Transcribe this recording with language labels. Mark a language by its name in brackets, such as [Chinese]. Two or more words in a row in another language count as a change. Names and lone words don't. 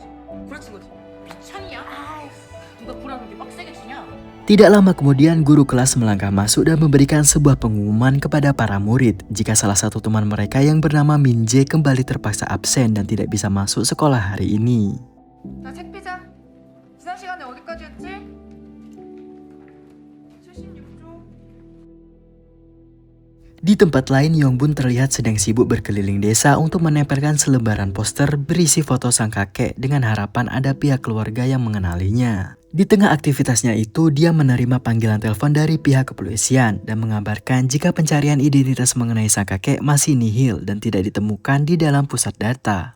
[Korean] 그렇지 그렇지. 미쳤냐? 아이, 누가 불안 그렇게 빡세게 치냐? [Indonesian] Tidak lama kemudian, guru kelas melangkah masuk dan memberikan sebuah pengumuman kepada para murid jika salah satu teman mereka yang bernama Min Jae kembali terpaksa absen dan tidak bisa masuk sekolah hari ini. [Korean] 나 책 피자. 지난 시간에 어디까지였지? 76조. [Indonesian] Di tempat lain, Yongbun terlihat sedang sibuk berkeliling desa untuk menempelkan selebaran poster berisi foto sang kakek dengan harapan ada pihak keluarga yang mengenalinya. Di tengah aktivitasnya itu, dia menerima panggilan telepon dari pihak kepolisian dan mengabarkan jika pencarian identitas mengenai sang kakek masih nihil dan tidak ditemukan di dalam pusat data.